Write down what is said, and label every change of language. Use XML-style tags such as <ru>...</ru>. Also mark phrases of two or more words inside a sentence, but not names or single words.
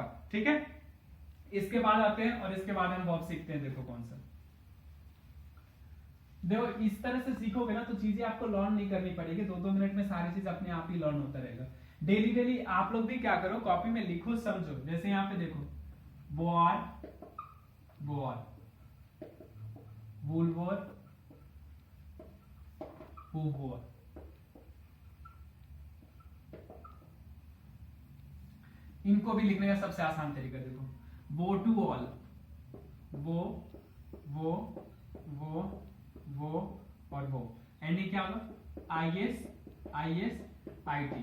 <hi>ठीक है, इसके बाद आते हैं और इसके बाद हम वर्ब सीखते हैं। देखो कौन सा, देखो इस तरह से सीखोगे ना तो चीजें आपको लर्न नहीं करनी पड़ेगी, 2-2 मिनट में सारी चीज अपने आप ही लर्न होता रहेगा। डेली डेली आप लोग भी क्या करो, कॉपी में लिखो, समझो। जैसे यहाँ पे देखो</hi> <fr>boire, boire, vouloir, vouloir,</fr> <hi>इनको भी लिखने का सबसे आसान तरीका देखो, वो टू ऑल, वो और वो, एंडिंग क्या होगा, IS, IT।</hi>